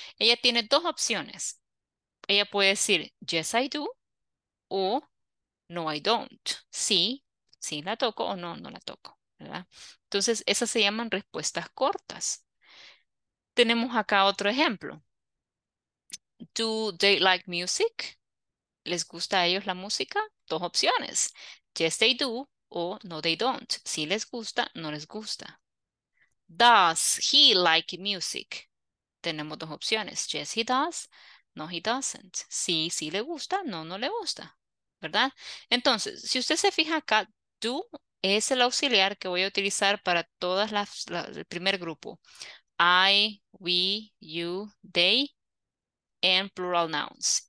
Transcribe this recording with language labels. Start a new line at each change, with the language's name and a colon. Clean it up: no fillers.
Spanish: Ella tiene dos opciones. Ella puede decir
English: yes, I do
Spanish: o
English: no, I don't.
Spanish: Sí, sí la toco o no, no la toco, ¿verdad? Entonces, esas se llaman respuestas cortas. Tenemos acá otro ejemplo.
English: Do they like music?
Spanish: ¿Les gusta a ellos la música? Dos opciones.
English: Yes, they do o no, they don't.
Spanish: Si les gusta, no les gusta.
English: Does he like music?
Spanish: Tenemos dos opciones.
English: Yes, he does. No, he doesn't.
Spanish: Sí, sí le gusta. No, no le gusta. ¿Verdad? Entonces, si usted se fija acá, do es el auxiliar que voy a utilizar para todas el primer grupo.
English: I, we, you, they, and plural nouns.